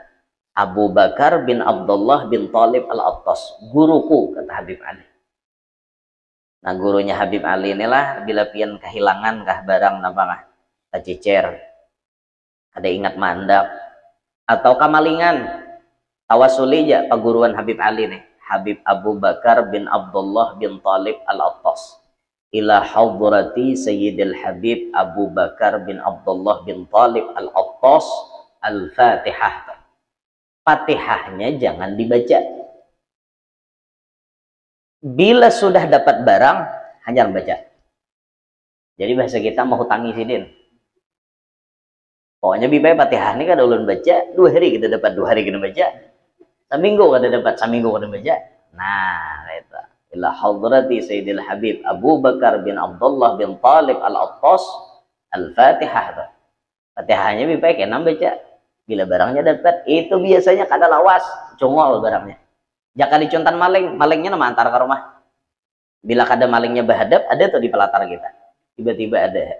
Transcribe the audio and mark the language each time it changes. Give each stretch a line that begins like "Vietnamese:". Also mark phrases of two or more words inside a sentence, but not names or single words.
Banjar: Abu Bakar bin Abdullah bin Talib Al-Attas, guruku, kata Habib Ali. Nah gurunya Habib Ali inilah bila pian kehilangan kah barang napakah tacicer, ada ingat mandak atau kamalingan, tawasuli aja paguruan Habib Ali nih, Habib Abu Bakar bin Abdullah bin Talib Al-Attas
Arabic: إلى حضرة سيد الحبيب
Banjar: Abu Bakar bin Abdullah bin Talib Al-Attas Al-Fatihah. Fatihahnya jangan dibaca. Bila sudah dapat barang, hanya baca. Jadi bahasa kita mau hutangi sidin. Pokoknya bibai Fatihah ini kada ulun baca, 2 hari kita dapat, 2 hari kita baca. Seminggu kada dapat, seminggu kada baca. Nah, itu.
Arabic: إلى حضرة سيد الحبيب أبو بكر بن عبد الله بن طالب العطاس الفاتحة.
Banjar: Fatihahnya bibai kena baca. Bila barangnya dapat, itu biasanya kada lawas, congol barangnya. Jika dicontan maling, malingnya nama antar ke rumah. Bila kada malingnya berhadap, ada tuh di pelatar kita. Tiba-tiba ada.